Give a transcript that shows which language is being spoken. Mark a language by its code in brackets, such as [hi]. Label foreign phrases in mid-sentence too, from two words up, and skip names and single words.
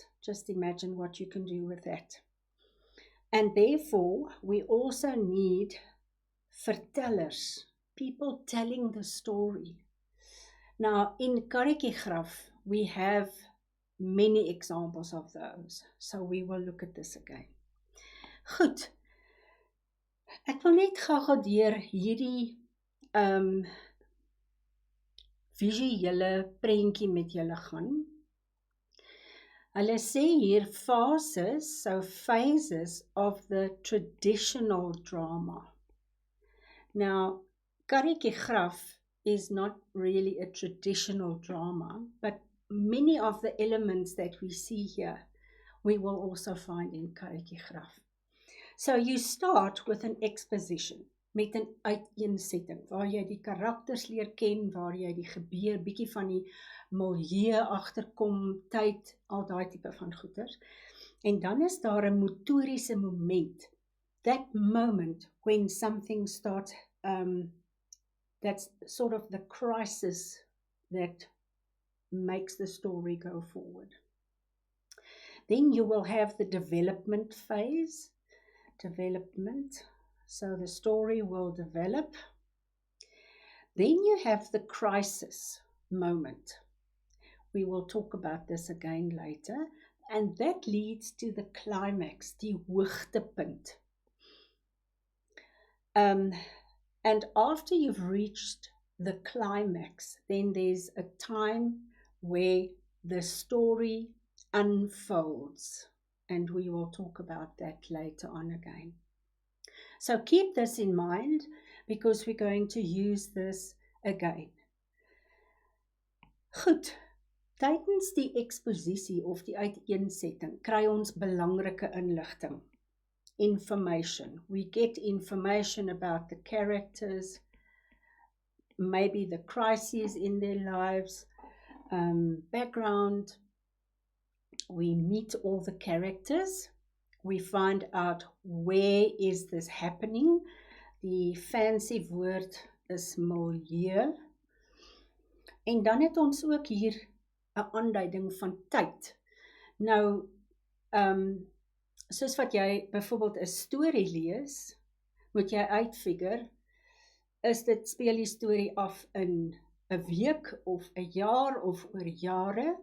[en] Just imagine what you can do with that. And therefore, we also need vertellers, people telling the story. Now, in Karretjiegraf, we have many examples of those. So we will look at this again. [af] Goed. Ek wil net gou deur hierdie visuele prentjie met julle gaan. Hulle sê hier phases, [en] so phases of the traditional drama. Now, Karretjiegraf is not really a traditional drama, but many of the elements that we see here, we will also find in Karretjiegraf. So you start with an exposition, [af] met 'n uiteensetting, waar jy die karakters leer ken, waar jy die gebeur, bietjie van die milieu agterkom, tyd, al daai tipe van goeders. En dan is daar 'n motoriese moment, [en] that moment when something starts, that's sort of the crisis that makes the story go forward. Then you will have the development phase, so the story will develop. Then you have the crisis moment. We will talk about this again later, and that leads to the climax, [af] die hoogtepunt. [en] And after you've reached the climax, then there's a time where the story unfolds, and we will talk about that later on again. So keep this in mind, because we're going to use this again. [af] Goed, tydens die eksposisie of die uiteensetting kry ons belangrike inligting. [en] Information. We get information about the characters, maybe the crises in their lives, background. We meet all the characters. We find out where is this happening. [af] Die fancy woord is milieu. En dan het ons ook hier 'n aanduiding van tyd. Nou, soos wat jy byvoorbeeld 'n storie lees, moet jy uitfigure, is dit speel die storie af in 'n week of 'n jaar of oor jare?